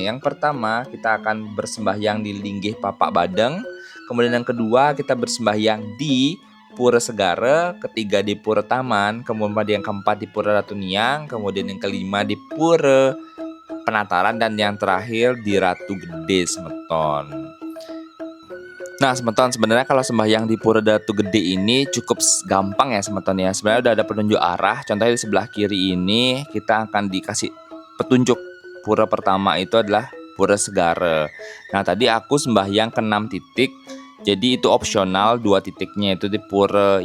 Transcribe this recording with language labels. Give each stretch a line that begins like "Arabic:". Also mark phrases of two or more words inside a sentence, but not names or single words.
Indonesian: Yang pertama, kita akan bersembahyang di Linggih Papak Badeng. Kemudian yang kedua, kita bersembahyang di Pura Segara. Ketiga di Pura Taman. Kemudian yang keempat di Pura Ratu Niang. Kemudian yang kelima di Pura Penataran. Dan yang terakhir di Ratu Gede semeton. Nah semeton, sebenarnya kalau sembahyang di Pura Ratu Gede ini cukup gampang ya semeton ya. Sebenarnya udah ada penunjuk arah. Contohnya di sebelah kiri ini kita akan dikasih petunjuk. Pura pertama itu adalah Pura Segara. Nah tadi aku sembahyang ke 6 titik. Jadi itu opsional 2 titiknya itu di Pura.